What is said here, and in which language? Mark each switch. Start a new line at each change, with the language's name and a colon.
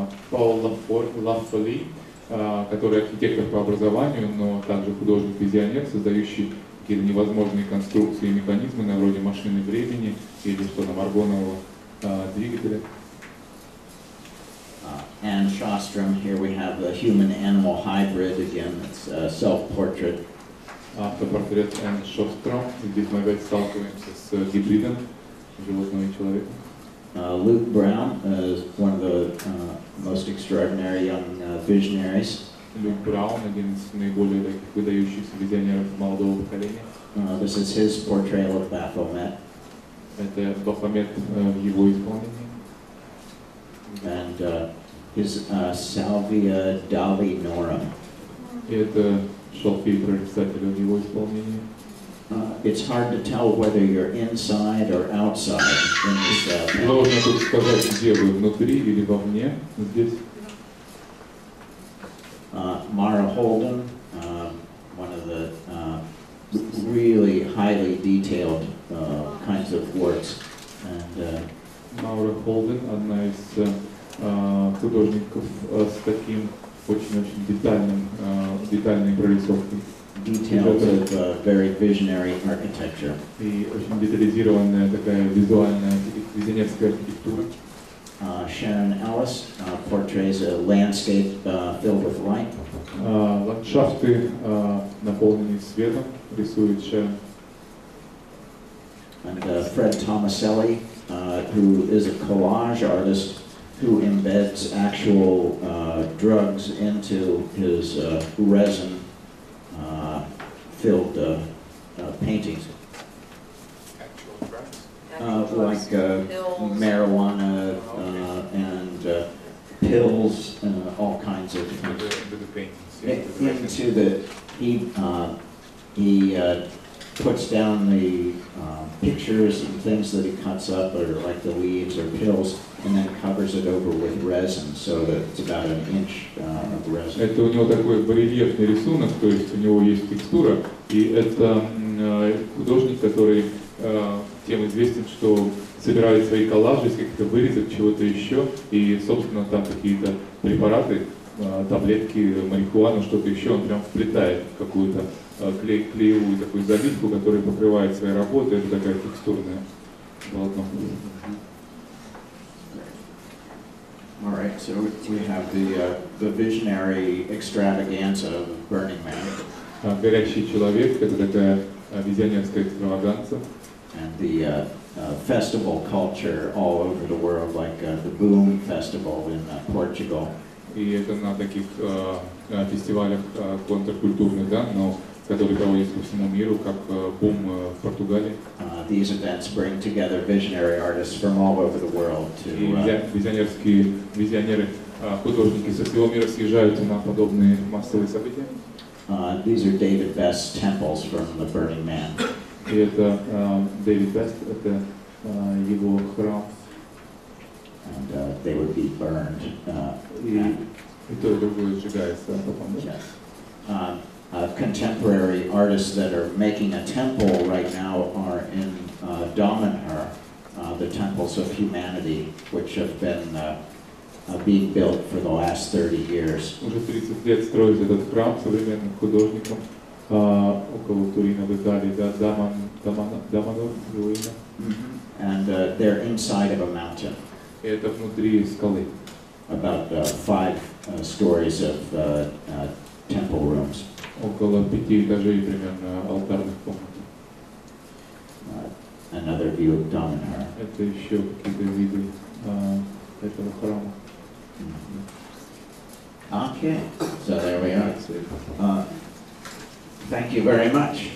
Russian: Пол Лаффоли, который архитектор по образованию, но также художник-визионер, создающий какие-то невозможные конструкции и механизмы на вроде машины времени или что там, аргонового двигателя.
English: And Shostrom, here we have the human-animal hybrid again, it's a self-portrait.
Russian: Автопортрет Энн Шостром, здесь мы опять сталкиваемся с гибридом животного и человека.
English: Luke Brown is one of the most extraordinary young visionaries.
Russian: Люк Браун, один из наиболее таких выдающихся визионеров молодого поколения.
English: This is his portrayal of Baphomet.
Russian: Это Бафомет в его исполнении.
English: And his Salvia Dalinorum.
Russian: И это шалфей прорицателя в его исполнении.
English: It's hard to tell whether you're inside or outside in this.
Russian: Сложно тут сказать, где вы, внутри или вовне, здесь.
English: Mara Holden, one of the really highly detailed kinds of works. And
Russian: Маура Холден, одна из художников с таким очень-очень детальной прорисовкой.
English: Details of very visionary architecture.
Russian: И очень детализированная такая визионерская архитектура.
English: Sharon Ellis portrays a landscape filled with light.
Russian: Ландшафты, наполненные светом, рисует Sharon.
English: And Fred Tomaselli, who is a collage artist who embeds actual drugs into his resin filled paintings. Actual drugs? Like marijuana and pills, all kinds of things. Into the paintings. He puts down the pictures and things that he cuts up, or like the leaves or pills, and then covers it over with resin, so that it's about an inch of resin.
Russian: Это у него такой барельефный рисунок, то есть у него есть текстура, и это художник, который тем известен, что собирает свои коллажи из каких-то вырезок, чего-то еще, и, собственно, там какие-то препараты, таблетки, марихуану, что-то еще, он прям вплетает в какую-то клеевую такую заливку, которая покрывает свои работы, это такая текстурная полотно.
English: All right, so we have the visionary extravaganza of Burning Man.
Russian: Горящий человек, это такая визионерская экстраваганца.
English: And the festival culture all over the world, like the Boom Festival in Portugal.
Russian: И это на таких фестивалях контркультурных, да, но которые проводятся по всему миру, как Бум в Португалии.
English: These events bring together visionary artists from all over the world to.
Russian: Визионеры, художники со всего мира съезжаются на подобные массовые события.
English: These are David Best's temples from the Burning Man.
Russian: И это Дэвид Бест, это его храм.
English: And they would be burned.
Russian: И то и другое сжигается потом, да?
English: Yes. Contemporary artists that are making a temple right now are in Damanhur, the temples of humanity, which have been being built for the last 30 years.
Russian: Уже 30 лет строится этот храм современным художникам около Турина в Италии, да, Даманор, его имя.
English: And they're inside of a mountain.
Russian: И это внутри скалы.
English: About 5 stories of temple rooms.
Russian: Около 5 этажей примерно алтарных комнат.
English: Another view of Damanhur.
Russian: Это еще какие-то виды этого храма.
English: Okay, so there we are. Thank you very much.